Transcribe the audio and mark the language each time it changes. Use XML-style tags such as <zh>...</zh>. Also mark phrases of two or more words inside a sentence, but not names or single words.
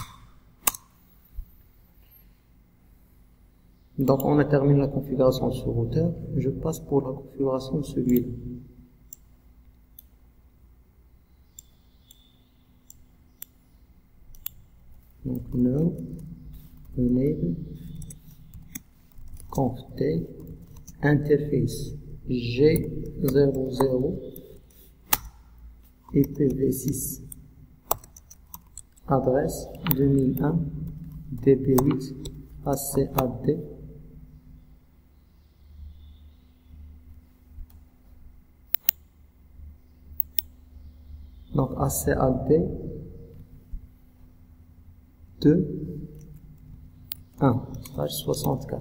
<fr>Donc on a terminé la configuration de ce routeur. Je passe pour la configuration de celui-là. Donc</fr> <en>no enable conft interface</en> <fr>G00 IPv6 adresse 2001 DB8 ACAD donc ACAD 2.1/64.</fr>